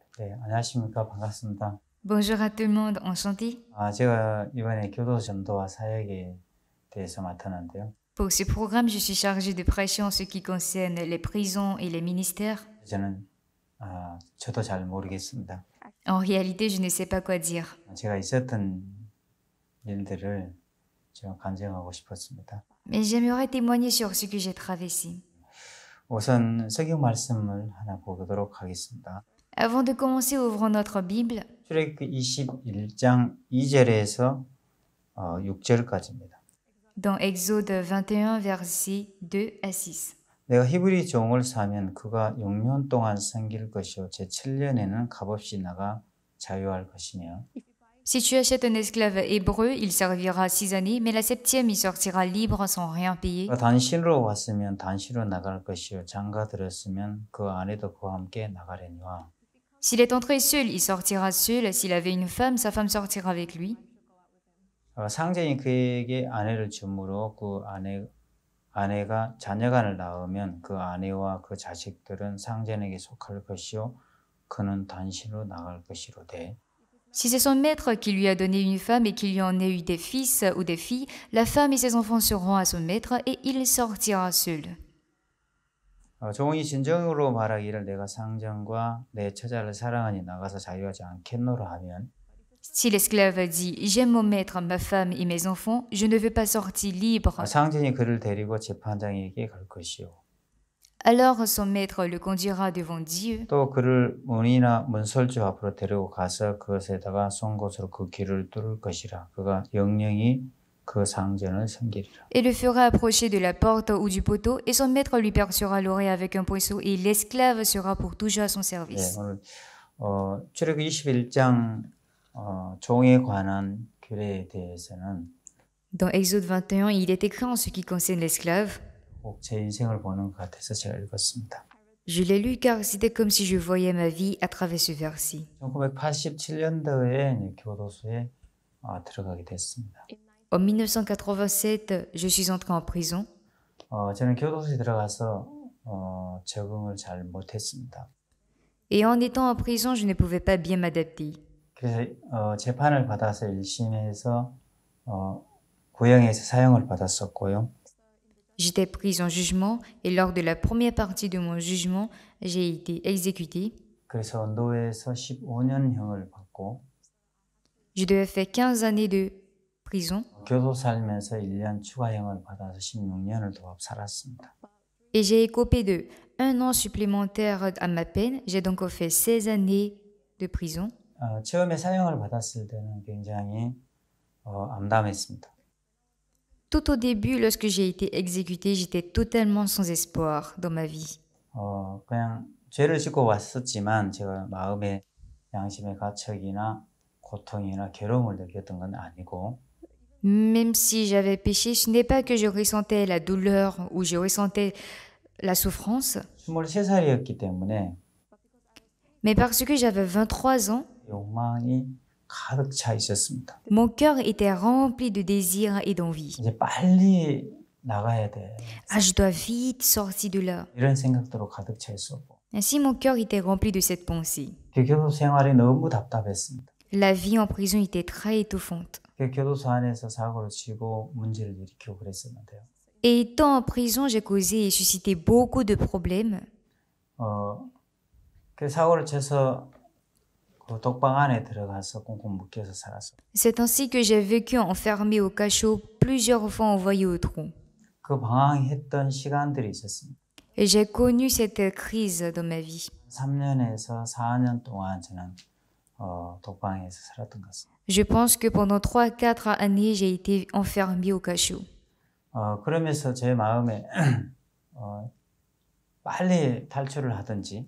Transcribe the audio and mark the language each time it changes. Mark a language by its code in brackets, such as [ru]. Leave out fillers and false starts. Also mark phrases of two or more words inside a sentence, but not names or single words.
[ko] 네, 안녕하십니까. 반갑습니다. [fr] Bonjour à tout le monde, enchanté. [ko] 제가 이번에 교도 전도와 사역에 대해서 맡았는데요. [fr] Pour ce programme, je suis chargée de prêcher en ce qui concerne les prisons et les ministères. [ko] 저는 저도 잘 모르겠습니다. [fr] En réalité, je ne sais pas quoi dire. [ko] 제가 있었던 일들을 좀 간증하고 싶었습니다. [fr] Mais j'aimerais témoigner sur ce que j'ai traversé. [ko] 우선 성경 말씀을 하나 보도록 하겠습니다. [fr] Avant de commencer, ouvrons notre Bible. [ko] 출애굽기 21장 2절에서 6절까지입니다. [fr] Dans Exode 21, versets 2 à 6. [ko] 내가 히브리 종을 사면 그가 6년 동안 섬길 것이요 제 7년에는 값없이 나가 자유할 것이며 [fr] Si tu achètes un esclave hébreu, il servira 6 années, mais la septième, il sortira libre sans rien payer. [ko] 그가 단신으로 왔으면 단신으로 나갈 것이요 장가 들었으면 그 아내도 그와 함께 나가려니와 [fr] S'il est entré seul, il sortira seul. S'il avait une femme, sa femme sortira avec lui. [ko] 상전이 그에게 아내를 주므로 그 아내가 자녀간을 낳으면 그 아내와 그 자식들은 상전에게 속할 것이요 그는 단신으로 나갈 것이로되 [fr] Si c'est son maître qui lui a donné une femme et qu'il lui en ait eu des fils ou des filles, la femme et ses enfants seront à son maître et il sortira seul. [ko] 종이 진정으로 말하기를 내가 상전과 내 처자를 사랑하니 나가서 자유하지 않겠노라 하면 [fr] Si l'esclave dit « J'aime mon maître, ma femme et mes enfants, je ne veux pas sortir libre. [ko] 상전이 그를 데리고 재판장에게 갈 것이요 » [fr] Alors son maître le conduira devant Dieu. [ko] 또 그를 문이나 문설주 앞으로 데리고 가서 그것에다가 송곳으로 그 길을 뚫을 것이라 그가 영영이 그 상전을 섬기리라. [fr] Et le fera approcher de la porte ou du poteau, et son maître lui percera l'oreille avec un pinceau, et l'esclave sera pour toujours à son service. [ko] 오늘 출애굽기 21장 종에 관한 규례에 대해서는 [fr] Dans Exode 21, il est écrit en ce qui concerne l'esclave. [ko] 꼭 제 인생을 보는 것 같아서 제가 읽었습니다. [fr] Je l'ai lu car c'était comme si je voyais ma vie à travers ce verset. [ko] 1987년도에 교도소에 들어가게 됐습니다. [fr] En 1987, je suis entrée en prison. [ko] 저는 교도소에 들어가서 적응을 잘 못했습니다. [fr] Et en étant en prison, je ne pouvais pas bien m'adapter. [ko] 그래서 재판을 받아서 1심에서 구형에서 사형을 받았었고요. [fr] J'étais prise en jugement et lors de la première partie de mon jugement, j'ai été exécutée. [ko] 그래서 노예에서 15년형을 받고 [fr] Je devais faire 15 années de prison [ko] 교도 살면서 1년 추가형을 받아서 16년을 더 살았습니다. [fr] et j'ai écopé de 1 an supplémentaire à ma peine. J'ai donc fait 16 années de prison. [ko] 처음에 사형을 받았을 때는 굉장히 암담했습니다. [fr] Tout au début, lorsque j'ai été exécutée, j'étais totalement sans espoir dans ma vie. [ko] 그냥 죄를 짓고 왔었지만 제가 마음의 양심의 가책이나 고통이나 괴로움을 느꼈던 건 아니고 [fr] Même si j'avais péché, ce n'est pas que je ressentais la douleur ou je ressentais la souffrance, [ko] 23살이었기 때문에 [fr] mais parce que j'avais 23 ans, [ko] 욕망이 가득 차 있었습니다. [fr] mon cœur était rempli de désirs et d'envie. [ko] 이제 빨리 나가야 돼. [fr] Ah, je dois vite sortir de là. [ko] 이런 생각들로 가득 차 있었고 [fr] Ainsi, mon cœur était rempli de cette pensée. [ko] 그 교도 생활이 너무 답답했습니다. [fr] La vie en prison était très étouffante. [ko] 그 교도소 안에서 사고를 치고 문제를 일으키고 그랬었는데요. [fr] Et étant en prison, j'ai causé et suscité beaucoup de problèmes. [ko] 그 사고를 쳐서 그 독방 안에 들어가서 꽁꽁 묶여서 살았어요. [fr] C'est ainsi que j'ai vécu enfermé au cachot, plusieurs fois envoyé au trou. [ko] 그 방황했던 시간들이 있었습니다. [fr] Et j'ai connu cette crise dans ma vie. [ko] 3년에서 4년 동안 저는 독방에서 살았던 것 같습니다. [fr] Je pense que pendant 3-4 années, j'ai été enfermé au cachot. [ko] 그러면서 제 마음에 빨리 탈출을 하든지